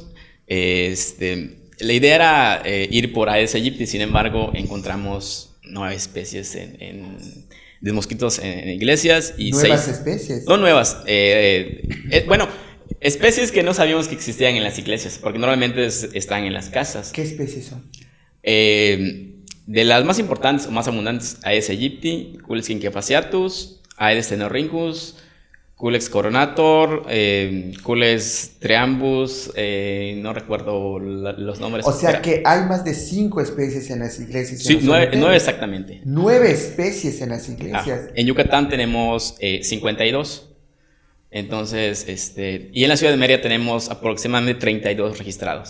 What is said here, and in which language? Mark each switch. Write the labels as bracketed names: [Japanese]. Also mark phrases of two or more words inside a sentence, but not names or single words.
[Spanish] La idea era ir por Aedes aegypti, sin embargo, encontramos 9 especies de mosquitos en iglesias. Y ¿Nuevas 6, especies? no nuevas. Bueno, especies que no sabíamos que existían en las iglesias, porque normalmente están en las casas. ¿Qué especies son? De las más importantes o más abundantes, Aedes aegypti, Culex quinquefasciatus, Aedes tenorhynchus, Culex coronator, Culex triambus, no recuerdo los nombres. O sea que hay más de 5 especies en las iglesias. Sí, 9 exactamente. 9 especies en las iglesias. En Yucatán tenemos 52. Entonces, y en la ciudad de Mérida tenemos aproximadamente 32 registrados.